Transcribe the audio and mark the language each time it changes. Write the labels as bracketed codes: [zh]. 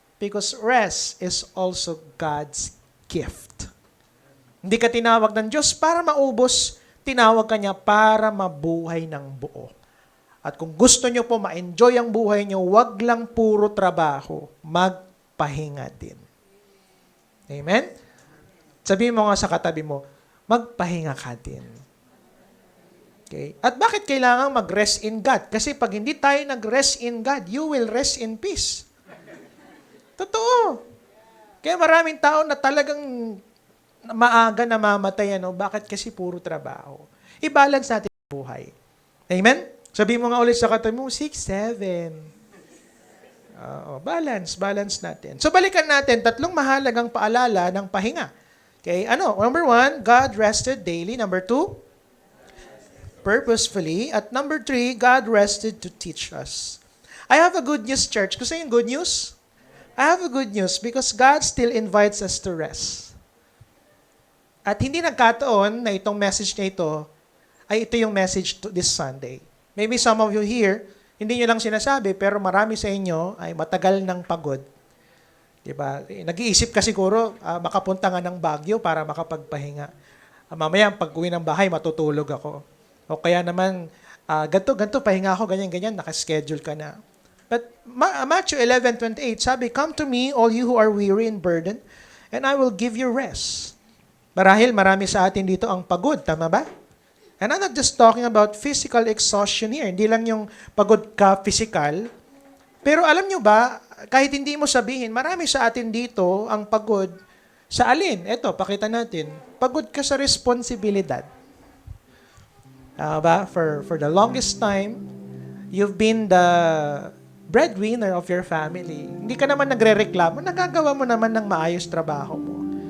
[en] because rest is also God's gift. [tl] Hindi ka tinawag ng Diyos para maubos, tinawag ka niya para mabuhay ng buo. At kung gusto nyo po ma-enjoy ang buhay nyo, wag lang puro trabaho, magpahinga din. Amen? Sabihin mo nga sa katabi mo, magpahinga ka din. Okay? At bakit kailangan mag-rest in God? Kasi pag hindi tayo nag-rest in God, [en] you will rest in peace. [tl] Totoo. Kaya maraming tao na talagang maaga namamatay. Bakit? Kasi puro trabaho. I-balance natin ang buhay. Amen? Sabihin mo nga ulit sa katabi mo, 6, 7. Balance natin. So balikan natin, 3 mahalagang paalala ng pahinga. [en] Okay, Number 1, God rested daily. Number 2, purposefully. At number 3, God rested to teach us. I have a good news, church. [tl] Gusto yung [en] good news? I have a good news because God still invites us to rest. [tl] At hindi nagkataon na itong message na ito ay ito yung message [en] this Sunday. Maybe some of you here, [tl] hindi nyo lang sinasabi, pero marami sa inyo ay matagal ng pagod. Diba? Nag-iisip ka siguro, makapunta nga ng Baguio para makapagpahinga. Mamaya, pag-uwi ng bahay, matutulog ako. O kaya naman, ganito, pahinga ako, ganyan, nakaschedule ka na. [en] But Matthew 11:28, sabi, "Come to me, all you who are weary and burdened, and I will give you rest." [tl] Marahil marami sa atin dito ang pagod, tama ba? [en] And I'm not just talking about physical exhaustion here. [tl] Hindi lang yung pagod ka physical. Pero alam nyo ba, kahit hindi mo sabihin, marami sa atin dito ang pagod sa alin? Eto, pakita natin. Pagod ka sa responsibilidad. [en] For the longest time, you've been the breadwinner of your family. [tl] Hindi ka naman nagre-reklamo. Nagagawa mo naman ng maayos trabaho mo.